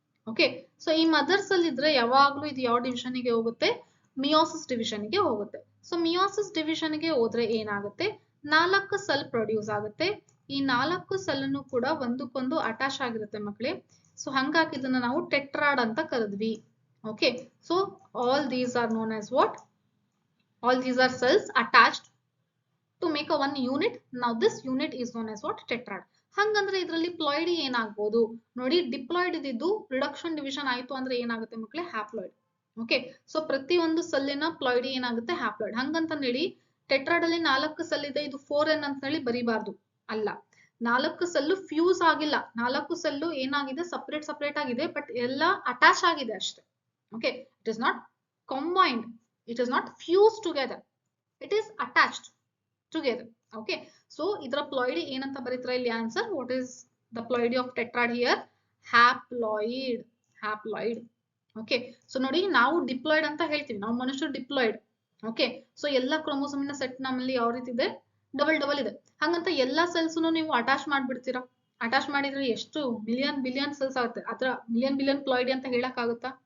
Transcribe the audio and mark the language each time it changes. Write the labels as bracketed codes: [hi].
[kn] Okay, so ಈ mother cell ಇದ್ರೆ ಯಾವಾಗ್ಲೂ ಇದು ಯಾವ ಡಿವಿಷನ್ ಗೆ ಹೋಗುತ್ತೆ? ಮಿಯೋಸಿಸ್ ಡಿವಿಷನ್ ಗೆ ಹೋಗುತ್ತೆ. ಸೊ ಮಿಯೋಸಿಸ್ ಡಿವಿಷನ್ ಗೆ ಹೋದ್ರೆ ಏನಾಗುತ್ತೆ? 4 ಸೆಲ್ ಪ್ರೊಡ್ಯೂಸ್ ಆಗುತ್ತೆ. ಈ 4 ಸೆಲ್ ಅನ್ನು ಕೂಡ ಒಂದಕ್ಕೊಂದು ಅಟ್ಯಾಚ್ ಆಗಿರುತ್ತೆ ಮಕ್ಕಳೇ. ಸೊ ಹಂಗಾಗಿ ಇದನ್ನ ನಾವು ಟೆಟ್ರಾಡ್ ಅಂತ ಕರೆದ್ವಿ. [en] Okay, so all these are known as what? All these are cells attached to make a one unit. Now this unit is known as what? Tetrad. [kn] ಹಂಗಂದ್ರೆ ಇದರಲ್ಲಿ ಪ್ಲಾಯ್ಡಿ ಏನಾಗಬಹುದು ನೋಡಿ. ಡಿಪ್ಲಾಯ್ಡ್ ಇದ್ದು ರಿಡಕ್ಷನ್ ಡಿವಿಷನ್ ಆಯ್ತು ಅಂದ್ರೆ ಏನಾಗುತ್ತೆ ಮಕ್ಕಳೇ? ಹ್ಯಾಪ್ಲಾಯ್ಡ್. ಓಕೆ, ಸೊ ಪ್ರತಿ ಒಂದು ಸೆಲ್ಲಿನ ಪ್ಲಾಯ್ಡಿ ಏನಾಗುತ್ತೆ? ಹ್ಯಾಪ್ಲಾಯ್ಡ್. ಹಂಗಂತ ಹೇಳಿ ಟೆಟ್ರಾಡ್ ಅಲ್ಲಿ 4 ಸೆಲ್ ಇದೆ, ಇದು 4n ಅಂತ ಹೇಳಿ ಬರಿಬಾರ್ದು. ಅಲ್ಲ, 4 ಸೆಲ್ಲು ಫ್ಯೂಸ್ ಆಗಿಲ್ಲ, 4 ಸೆಲ್ಲು ಏನಾಗಿದೆ? ಸಪರೇಟ್ ಆಗಿದೆ, ಬಟ್ ಎಲ್ಲ ಅಟ್ಯಾಚ್ ಆಗಿದೆ ಅಷ್ಟೇ. [en] Okay, it is not combined, it is not fused together, it is attached together. [kn] Okay, so idra ploidy ಏನಂತ ಬರೀತಾರೆ ಇಲ್ಲಿ answer? [en] what is the ploidy of tetrad here? haploid. [kn] Okay, so ನೋಡಿ ನಾವು diploid ಅಂತ ಹೇಳ್ತೀವಿ, ನಾವು ಮನುಷ್ಯರು ಡಿಪ್ಲಾಯ್ಡ್. ಓಕೆ, ಸೊ ಎಲ್ಲ ಕ್ರೋಮೋಸೋಮಿನ ಸೆಟ್ ನಮ್ಮಲ್ಲಿ ಯಾವ ರೀತಿ ಇದೆ? ಡಬಲ್ ಇದೆ. ಹಂಗಂತ ಎಲ್ಲಾ ಸೆಲ್ಸ್ ನೀವು ಅಟ್ಯಾಚ್ ಮಾಡ್ಬಿಡ್ತೀರಾ? ಅಟ್ಯಾಚ್ ಮಾಡಿದ್ರೆ ಎಷ್ಟು ಬಿಲಿಯನ್ ಸೆಲ್ಸ್ ಆಗುತ್ತೆ? ಅದ್ರ ಬಿಲಿಯನ್ ಪ್ಲಾಯ್ಡಿ ಅಂತ ಹೇಳಕ್ ಆಗುತ್ತಾ?